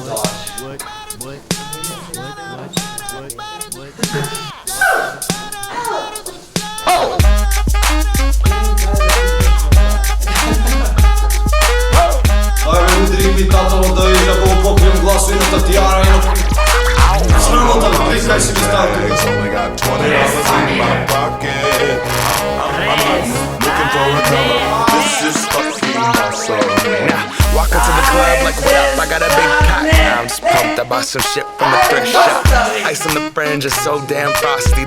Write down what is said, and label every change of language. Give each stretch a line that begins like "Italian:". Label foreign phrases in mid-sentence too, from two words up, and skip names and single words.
Macedonian: Ајде, утре имитатор да видиш ако го покрием гласо и на Татјана и на... Само да прикај си ми става тука.
English: Only got 20 dollars in my pocket. I'm looking for a dollar. This is fucking awesome. Walk into the club like, what up? I got a big cock. Now I'm just pumped. I bought some shit from a thrift shop. Ice on the fringe is so damn frosty.